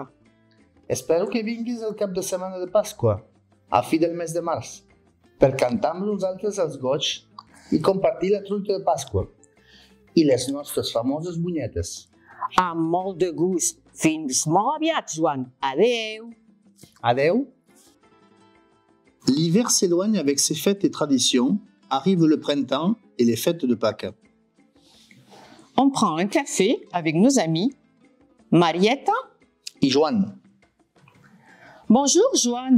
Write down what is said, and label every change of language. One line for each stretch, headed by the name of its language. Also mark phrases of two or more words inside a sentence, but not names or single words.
Catalan: Espero que vinguis el cap de setmana de Pasqua, a fi del mes de març, per cantar amb nosaltres els goig i compartir la truita de Pasqua i les nostres famoses bunyetes. Amb molt de gust. Fins molt aviat, Joan. Adeu. Adeu.
French: L'hiver s'éloigne avec ses fêtes et traditions, arrive le printemps et les fêtes de Pâques. On prend un café avec nos amis Marietta Et Joan. Bonjour, Joan.